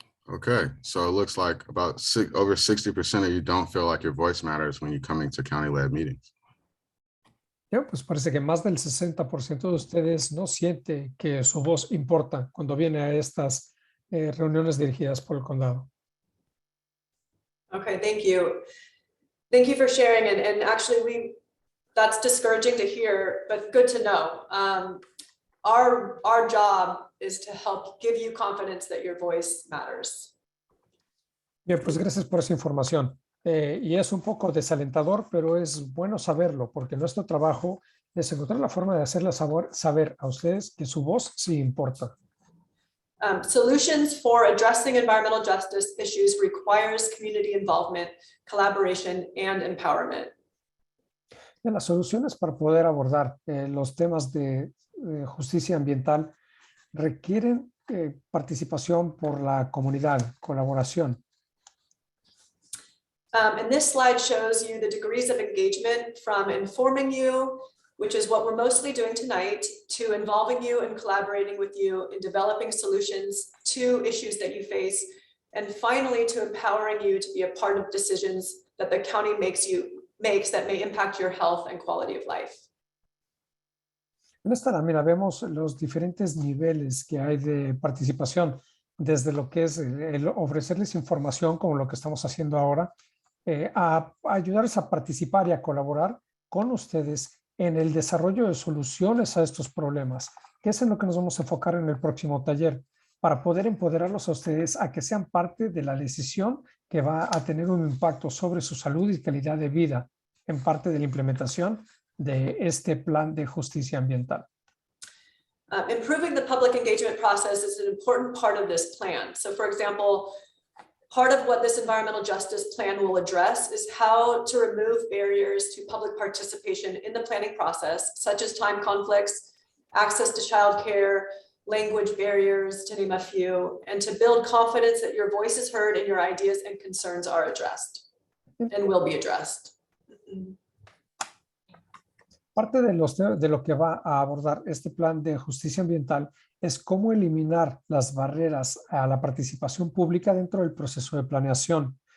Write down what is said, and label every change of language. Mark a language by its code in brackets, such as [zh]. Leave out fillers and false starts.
[en] Okay, so it looks like about over 60% of you don't feel like your voice matters when you're coming to county-led meetings. [es] Ya, pues parece que más del 60% de ustedes no siente que su voz importa cuando viene a estas reuniones dirigidas por el condado. [en] Okay, thank you. Thank you for sharing. And actually that's discouraging to hear, but good to know. Our job is to help give you confidence that your voice matters. [es] Bien, pues gracias por esa información. Y es un poco desalentador, pero es bueno saberlo, porque nuestro trabajo es encontrar la forma de hacerles saber a ustedes que su voz sí importa. [en] Solutions for addressing environmental justice issues requires community involvement, collaboration, and empowerment. [es] Y las soluciones para poder abordar los temas de justicia ambiental requieren participación por la comunidad, colaboración. [en] And this slide shows you the degrees of engagement from informing you, which is what we're mostly doing tonight, to involving you and collaborating with you in developing solutions to issues that you face, and finally to empowering you to be a part of decisions that the county makes that may impact your health and quality of life. [es] En esta lámina vemos los diferentes niveles que hay de participación, desde lo que es el ofrecerles información, como lo que estamos haciendo ahora, a ayudarles a participar y a colaborar con ustedes en el desarrollo de soluciones a estos problemas, que es en lo que nos vamos a enfocar en el próximo taller, para poder empoderarlos a ustedes a que sean parte de la decisión que va a tener un impacto sobre su salud y calidad de vida en parte de la implementación de este plan de justicia ambiental. [en] Improving the public engagement process is an important part of this plan. So for example, part of what this environmental justice plan will address is how to remove barriers to public participation in the planning process, such as time conflicts, access to childcare, language barriers, to name a few, and to build confidence that your voice is heard and your ideas and concerns are addressed and will be addressed. [es] Parte de lo que va a abordar este plan de justicia ambiental es cómo eliminar las barreras a la participación pública dentro del proceso de planeación.